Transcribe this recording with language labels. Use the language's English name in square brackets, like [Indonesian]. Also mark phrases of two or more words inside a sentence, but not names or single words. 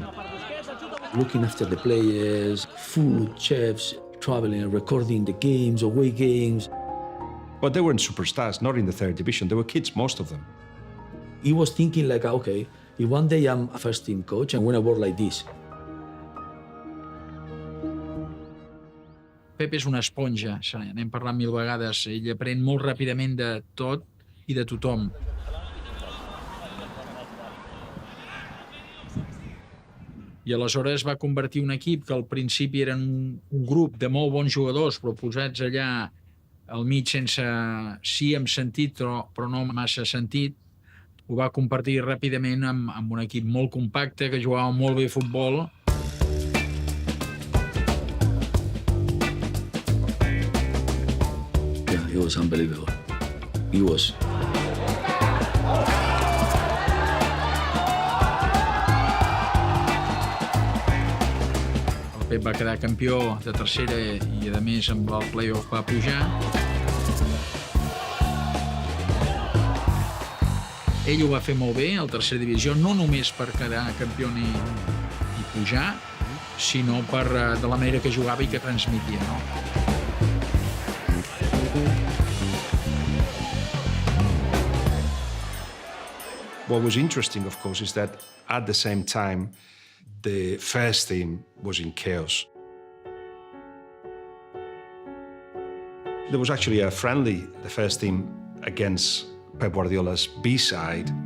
[English] Looking after the players, food, chefs, traveling, recording the games, away games. But they weren't superstars, not in the third division. They were kids, most of them. He was thinking like, okay, if one day I'm a first-team coach, I'm going to work like this. [Catalan] Pep és una esponja, n'hem parlat mil vegades. Ell aprèn molt ràpidament de tot i de tothom. I aleshores va convertir un equip que al principi eren un grup de molt bons jugadors, però posats allà al mig sense sí amb sentit, però no massa sentit, ho va convertir ràpidament en un equip molt compacte, que jugava molt bé a futbol. [English] Yeah, it was unbelievable. It was. [Catalan] El Pep va quedar campió de tercera i, a més, amb el play-off va pujar. Ell ho va fer molt bé, a la tercera divisió, no només per quedar campió i pujar, sinó de la manera que jugava i que transmetia, no? [English] What was interesting, of course, is that at the same time, the first team was in chaos. There was actually a friendly, the first team, against Pep Guardiola's B side.